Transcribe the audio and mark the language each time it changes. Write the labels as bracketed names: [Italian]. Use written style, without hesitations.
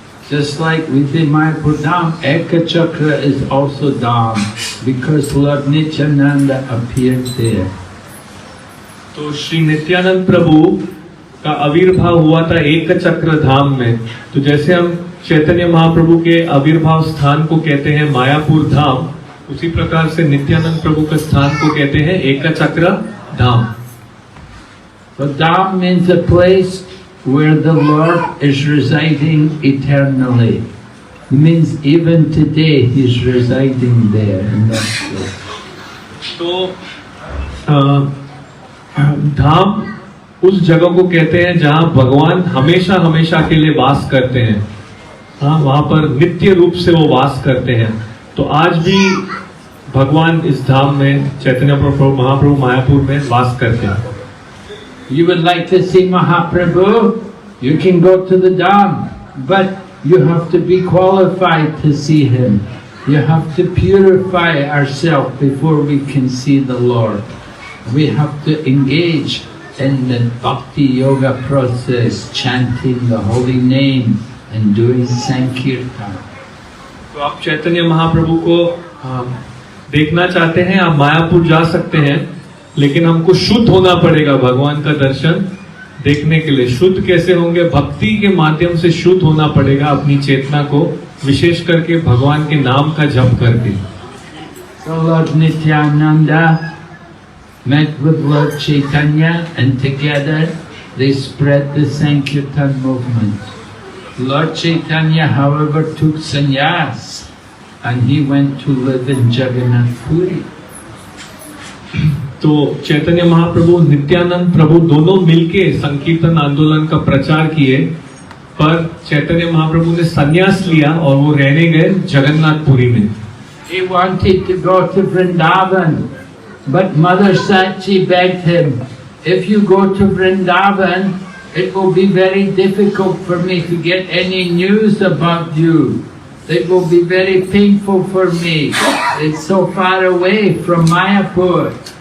[English] Just like within Mayapur Dham, Ekachakra is also Dham, because Lord Nityananda appeared there. [Hindi] तो श्री नित्यानंद प्रभु का आविर्भाव हुआ था एक चक्र धाम में। तो जैसे हम चैतन्य महाप्रभु के आविर्भाव स्थान को कहते हैं मायापुर धाम, उसी प्रकार से नित्यानंद प्रभु के स्थान को कहते हैं एकचक्र धाम। [English] So Dham means a place where the Lord is residing eternally. It means even today He's residing there in that place. [Hindi] तो धाम उस जगह को कहते हैं जहां भगवान हमेशा हमेशा के लिए वास करते हैं। हाँ, वहां पर नित्य रूप से वो वास करते हैं। तो आज भी भगवान इस धाम में चैतन्य महाप्रभु मायापुर में वास करते हैं। [English] You would like to see Mahaprabhu? You can go to the Dham, but you have to be qualified to see him. You have to purify ourselves before we can see the Lord. We have to engage in the bhakti yoga process, chanting the holy name and doing sankirtan. [Hindi] तो आप चैतन्य महाप्रभु को देखना चाहते हैं, आप मायापुर जा सकते हैं, लेकिन हमको शुद्ध होना पड़ेगा भगवान का दर्शन देखने के लिए। शुद्ध कैसे होंगे? भक्ति के माध्यम से शुद्ध होना पड़ेगा अपनी चेतना को, विशेष करके भगवान के नाम का जप करके। [English] So Lord Nityananda met with Lord Chaitanya and together they spread the Sankirtan movement. Lord Chaitanya, however, took sannyas and he went to live in Jagannath Puri. [Hindi] तो चैतन्य महाप्रभु नित्यानंद प्रभु दोनों मिलके संकीर्तन आंदोलन का प्रचार किए, पर चैतन्य महाप्रभु ने संन्यास लिया और वो रहने गए जगन्नाथपुरी में। [English] He wanted to go to Vrindavan, but Mother Sachi begged him, if you go to Vrindavan, it will be very difficult for me to get any news about you. It will be very painful for me. It's so far away from Mayapur.